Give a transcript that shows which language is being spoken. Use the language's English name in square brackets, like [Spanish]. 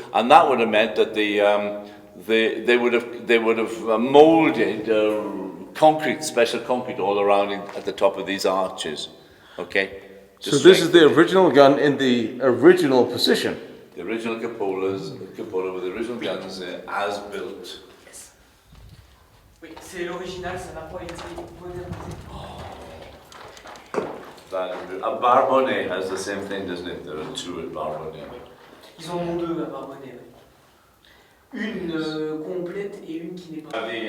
[English] And that would have meant that they would have molded concrete, special concrete all around at the top of these arches. Okay? So this is the original gun in the original position? The original cupola with the original guns as built. Yes. [French] Oui, c'est l'original, ça n'a pas été modernisé. [English] A Barbonnet has the same thing, doesn't it? There are two at Barbonnet. [French] Ils en ont deux à Barbonnet, oui. Une complète et une qui n'est pas.